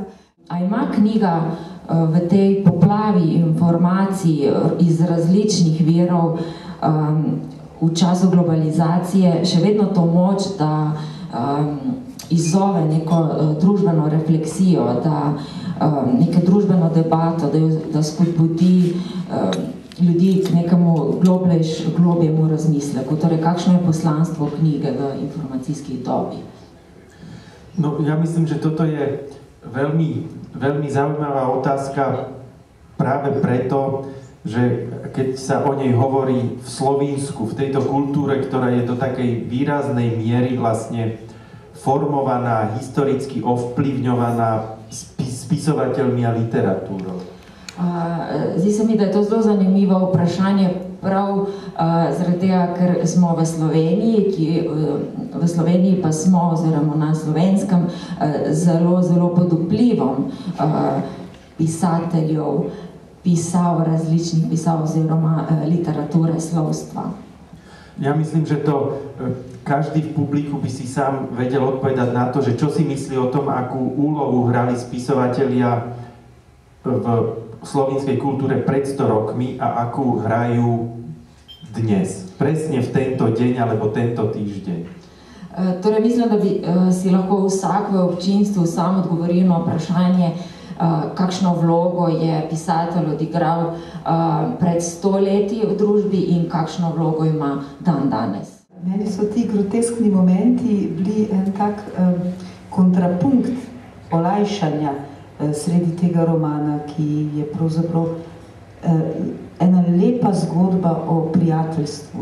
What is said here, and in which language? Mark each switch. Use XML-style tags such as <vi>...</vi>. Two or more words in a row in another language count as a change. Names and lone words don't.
<sl>A ima knjiga v tej poplavi informacij iz različnih virov v času globalizacije še vedno to moč, da izzove neko družbeno refleksijo, da neko družbeno debato, da spodbudi ljudi k nekemu globljemu razmisleku. Torej, kakšno je poslanstvo knjige v informacijskih dobi?</sl> <sk>No, ja myslím, že toto je veľmi zaujímavá otázka práve preto, že keď sa o nej hovorí v Slovínsku, v tejto kultúre, ktorá je do takej výraznej miery vlastne formovaná, historicky ovplyvňovaná spisovateľmi a literatúrou.</sk> <sl>Zdi se mi, da je to zelo zanimivo vprašanje prav zaradi tega, ker smo v Sloveniji, v Sloveniji pa smo, oziroma na Slovenskem, zelo, zelo pod vplivom pisateljev, različnih pisav oziroma literature, slovstva.</sl> <sk>Ja myslím, že to každý v publiku by si sám vedel odpovedať na to, že čo si myslí o tom, akú úlohu hrali spisovatelia v slovinskej kultúre pred 100 rokmi a akú hrajú dnes, presne v tento deň alebo tento týždeň.</sk> <sl>Torej mislim, da bi si lahko vsak v občinstvu sam odgovoril na vprašanje, kakšno vlogo je pisatelj odigral pred 100 leti v družbi in kakšno vlogo ima dan danes. Meni so ti groteskni momenti bili en tak kontrapunkt olajšanja sredi tega romana, ki je pravzaprav ena lepa zgodba o prijateljstvu.</sl>